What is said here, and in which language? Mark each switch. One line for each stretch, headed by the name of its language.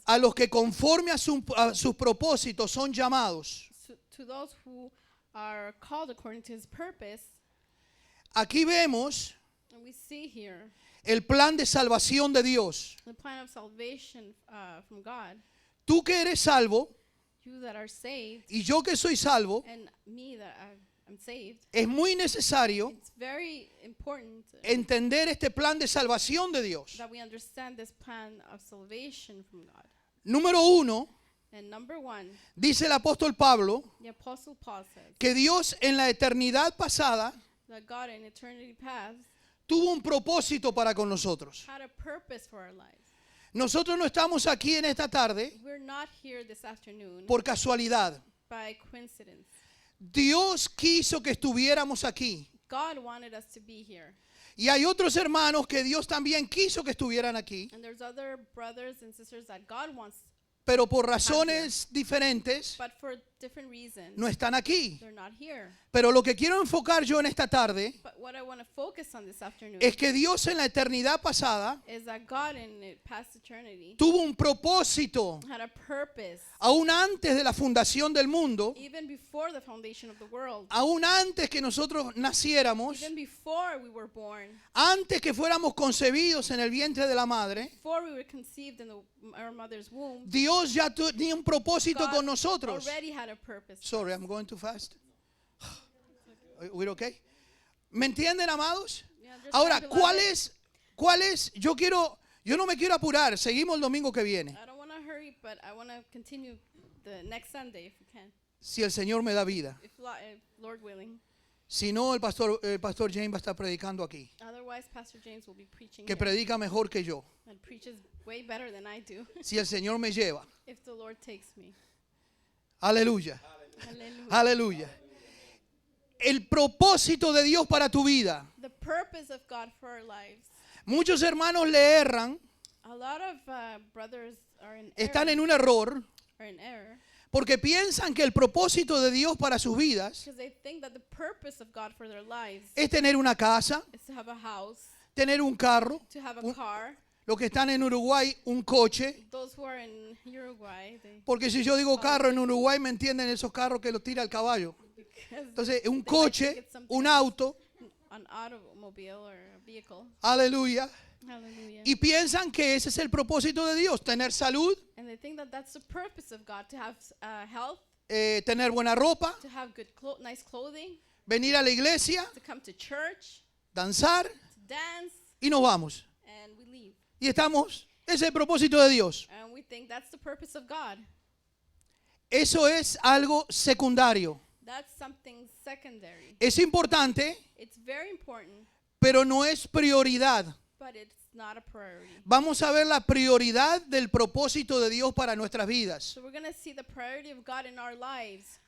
Spanish: a los que conforme a sus propósitos son llamados.
English: to those who are called according to His purpose,
Spanish: Aquí vemos
English: and we see here
Spanish: el plan de salvación de Dios.
English: the plan of salvation from God.
Spanish: Tú que eres salvo
English: You that are saved,
Spanish: y yo que soy salvo,
English: and me that I'm saved,
Spanish: es muy necesario
English: it's very important
Spanish: entender este plan de salvación de Dios.
English: that we understand this plan of salvation from God.
Spanish: Número uno,
English: And number one,
Spanish: dice el apóstol Pablo,
English: the Apostle Paul says
Spanish: que Dios en la eternidad pasada
English: that God in eternity past
Spanish: tuvo un propósito para con nosotros.
English: had a purpose for our lives.
Spanish: Nosotros no estamos aquí en esta tarde
English: We're not here this afternoon
Spanish: por casualidad.
English: by coincidence.
Spanish: Dios quiso que estuviéramos aquí.
English: God wanted us to be here.
Spanish: Y hay otros hermanos que Dios también quiso que estuvieran aquí,
English: And there's other brothers and sisters that God wants,
Spanish: pero por razones diferentes
English: but for different reasons,
Spanish: no están aquí.
English: they're not here.
Spanish: Pero lo que quiero enfocar yo en esta tarde
English: But what I want to focus on this afternoon
Spanish: es que Dios en la eternidad pasada
English: is that God in past eternity
Spanish: tuvo un propósito
English: had a purpose
Spanish: aún antes de la fundación del mundo,
English: even before the foundation of the world,
Spanish: aún antes que nosotros naciéramos,
English: even before we were born,
Spanish: antes que fuéramos concebidos en el vientre de la madre.
English: before we were conceived in our mother's womb.
Spanish: Dios ya tenía un propósito
English: God
Spanish: con nosotros.
English: already had a purpose. Sorry, I'm going too fast. We're okay?
Spanish: ¿Me entienden, amados?
English: You understand,
Spanish: Ahora,
English: beloved?
Spanish: ¿cuál es? Yo no me quiero apurar. Seguimos el domingo que viene.
English: I don't want to hurry, but I want to continue the next Sunday if we can,
Spanish: Si el Señor me da vida.
English: if Lord willing.
Spanish: Si no, el pastor James va a estar predicando aquí.
English: Otherwise, Pastor James will be preaching
Spanish: Que
English: here
Spanish: predica mejor que yo.
English: and preaches way better than I do
Spanish: Si el Señor me lleva.
English: if the Lord takes me.
Spanish: Aleluya.
English: Hallelujah.
Spanish: Aleluya. El propósito de Dios para tu vida.
English: The purpose of God for our lives.
Spanish: Muchos hermanos le erran,
English: A lot of brothers are in
Spanish: están
English: error,
Spanish: en un error,
English: are in error
Spanish: Porque piensan que el propósito de Dios para sus vidas
English: Because they think that the purpose of God for their lives
Spanish: es tener una casa,
English: is to have a house,
Spanish: tener un carro,
English: to have a un- car.
Spanish: los que están en Uruguay, un coche.
English: Those who are in Uruguay, they,
Spanish: Porque si yo digo carro en Uruguay, me entienden esos carros que los tira el caballo.
English: because
Spanish: Entonces, un
English: they like to
Spanish: coche,
English: get something
Spanish: un auto,
English: an automobile or a vehicle.
Spanish: aleluya.
English: Hallelujah.
Spanish: Y piensan que ese es el propósito de Dios, tener salud,
English: And they think that that's the purpose of God, to have health,
Spanish: tener buena ropa,
English: to have good, nice clothing,
Spanish: venir a la iglesia,
English: to come to church,
Spanish: danzar
English: to dance,
Spanish: y nos vamos.
English: and we leave.
Spanish: Y estamos, ese es el propósito de Dios.
English: And we think that's the purpose of God.
Spanish: Eso es algo secundario.
English: That's something secondary.
Spanish: Es importante,
English: It's very important,
Spanish: pero no es prioridad.
English: but it's not a priority.
Spanish: Vamos a ver la prioridad del propósito de Dios para nuestras vidas.
English: So we're going to see the priority of God in our lives.